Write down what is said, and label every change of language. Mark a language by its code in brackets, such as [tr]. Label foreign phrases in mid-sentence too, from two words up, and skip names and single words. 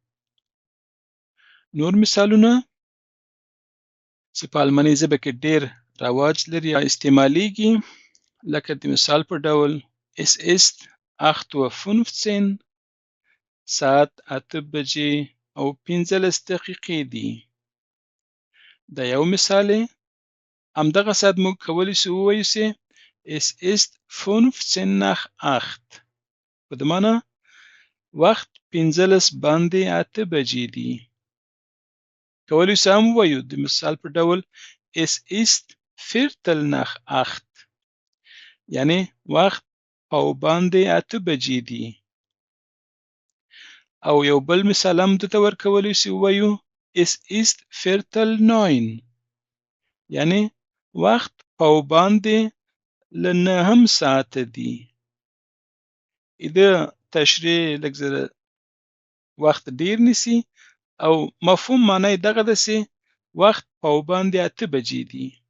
[ps] نور مثالونه چې په الماني ژبه کې ډېر رواج لري یا استعمالیږي، لکه د مثال په ډول [de] Es ist 8:15. [ps] ساعت 8 بجې او 15 دقیقې دي. دا یو مثال دی. همدغه ساعت موږ کولی شو ووایو چې [de] Es ist 15 nach 8. [ps] په دې معنا وخت 15 باندې 8 بجې دي. کولی شو هم ووایو د مثال په ډول [de] es ist viertel nach acht [ps] یعنی وخت پاوباندې 8 بجې دي. او یو بل مثال هم دته ورکولی شو ووایو [de] es ist viertel neun [ps] یعنی وخت پاوباندې له 9 ساعته دي. د تشریح لږ زره وخت ډیر نیسي او مفهوم معنی دغه دسي وخت پاوباندې 8 بجې دي.